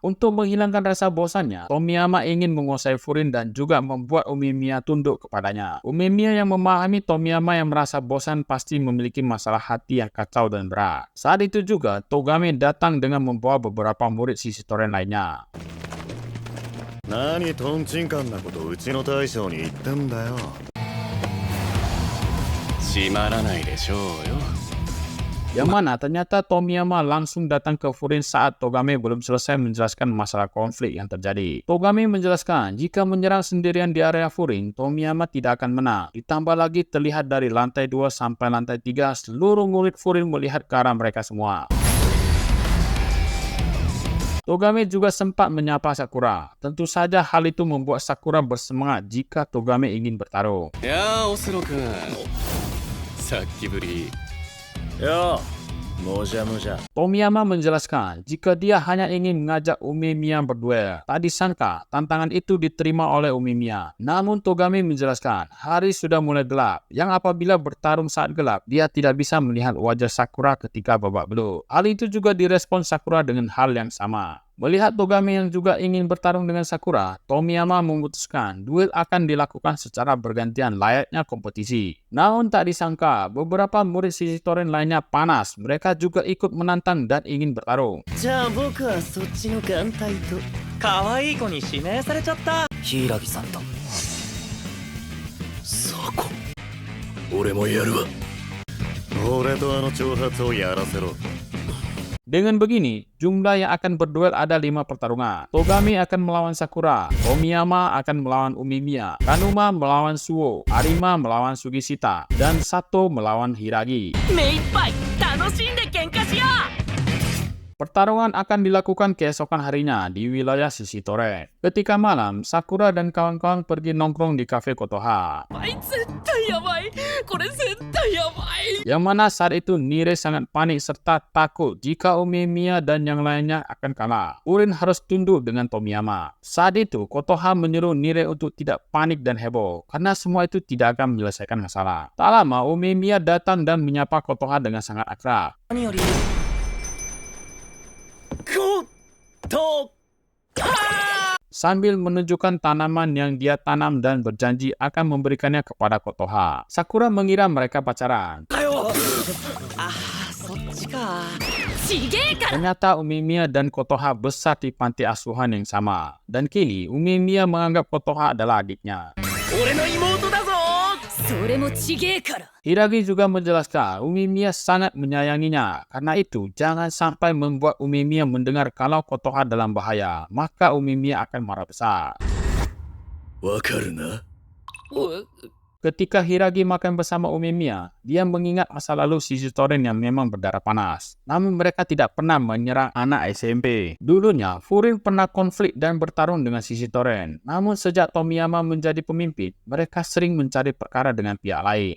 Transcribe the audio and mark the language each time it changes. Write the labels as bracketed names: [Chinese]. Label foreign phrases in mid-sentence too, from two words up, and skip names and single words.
[Indonesian] Untuk menghilangkan rasa bosannya, Tomiyama ingin menguasai Furin dan juga membuat Umemiya tunduk kepadanya. Umemiya yang memahami Tomiyama yang merasa bosan pasti memiliki masalah hati yang kacau dan berat. Saat itu juga, Togame datang dengan membawa beberapa murid sisi toren lainnya. [Japanese] 何トンチンカンなことうちの大将に言ったんだよ。閉まらないでしょうよ。 [Indonesian] Yang mana ternyata Tomiyama langsung datang ke Furin saat Togame belum selesai menjelaskan masalah konflik yang terjadi. Togame menjelaskan jika menyerang sendirian di area Furin, Tomiyama tidak akan menang. Ditambah lagi terlihat dari lantai 2 sampai lantai 3 seluruh murid Furin melihat ke arah mereka semua. Togame juga sempat menyapa Sakura. Tentu saja hal itu membuat Sakura bersemangat jika Togame ingin bertarung. [Japanese] やあオスロ君さっきぶりよう、もじゃもじゃ. [Indonesian] Tomiyama menjelaskan jika dia hanya ingin mengajak Umemiya berduel. Tak disangka tantangan itu diterima oleh Umemiya. Namun Togame menjelaskan hari sudah mulai gelap, yang apabila bertarung saat gelap, dia tidak bisa melihat wajah Sakura ketika babak belur. Hal itu juga direspon Sakura dengan hal yang sama. Melihat Togame yang juga ingin bertarung dengan Sakura, Tomiyama memutuskan duel akan dilakukan secara bergantian layaknya kompetisi. Namun tak disangka, beberapa murid sisi Toren lainnya panas. Mereka juga ikut menantang dan ingin bertarung. [Japanese] じゃあ僕はそっちの眼帯と可愛い子に指名されちゃった柊さんとそこ。俺もやるわ。俺とあの挑発をやらせろ [Indonesian] Dengan begini, jumlah yang akan berduel ada 5 pertarungan. Togame akan melawan Sakura, Tomiyama akan melawan Umemiya, Kanuma melawan Suo, Arima melawan Sugishita, dan Sato melawan Hiragi. [Japanese] 目いっぱい楽しんで喧嘩しよう [Indonesian] Pertarungan akan dilakukan keesokan harinya di wilayah sisi Toren. Ketika malam, Sakura dan kawan-kawan pergi nongkrong di kafe Kotoha. [Japanese] あい絶対やばいこれ絶対やばい [Indonesian] Yang mana saat itu Nire sangat panik serta takut jika Umemiya dan yang lainnya akan kalah. Urin harus tunduk dengan Tomiyama. Saat itu, Kotoha menyuruh Nire untuk tidak panik dan heboh, karena semua itu tidak akan menyelesaikan masalah. Tak lama, Umemiya datang dan menyapa Kotoha dengan sangat akrab. [Japanese] 何より [Indonesian] Sambil menunjukkan tanaman yang dia tanam dan berjanji akan memberikannya kepada Kotoha. Sakura mengira mereka pacaran. [Japanese] ああそっちかちげえから [Indonesian] Ternyata Umemiya dan Kotoha besar di panti asuhan yang sama. Dan kini Umemiya menganggap Kotoha adalah adiknya. [Japanese] 俺の妹だぞそれもちげえから [Indonesian] Hiragi juga menjelaskan Umemiya sangat menyayanginya. Karena itu, jangan sampai membuat Umemiya mendengar kalau Kotoha dalam bahaya. Maka Umemiya akan marah besar. [Japanese] わかるな。 [Indonesian] Ketika Hiragi makan bersama Umemiya, dia mengingat masa lalu sisi Toren yang memang berdarah panas. Namun mereka tidak pernah menyerang anak SMP. Dulunya, Furin pernah konflik dan bertarung dengan sisi Toren. Namun sejak Tomiyama menjadi pemimpin, mereka sering mencari perkara dengan pihak lain.